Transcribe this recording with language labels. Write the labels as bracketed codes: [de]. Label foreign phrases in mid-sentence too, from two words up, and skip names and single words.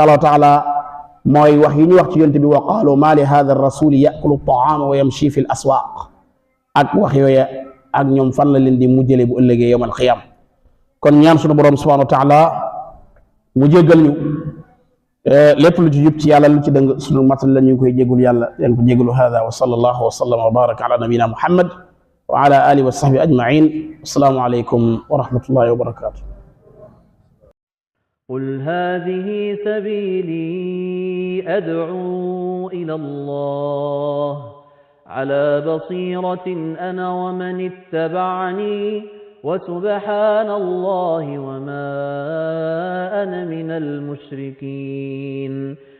[wo] allahu taala mooy wax yi ñuy wax ci yonent bi [ar] وقالوا ما لهذا الرسول يأكل الطعام ويمشي في الأسواق [wo] ak wax yooya ak ñoom fan la leen di mujjale bu ëllëgee [ar] يوم القيامة [wo] kon ñaan sunu borom [ar] سبحانه وتعالى [wo] mu jéggal ñu lépp lu ci jub ci yàlla lu ci dëng sunu matal la ñu koy jéggul yàlla leen ko jéggalu [ar] هذا وصلى الله وسلم وبارك على نبينا محمد وعلى آله وصحبه أجمعين السلام عليكم ورحمة الله وبركاته قل هذه سبيلي أدعو إلى الله على بصيرة أنا ومن اتبعني وسبحان الله وما أنا من المشركين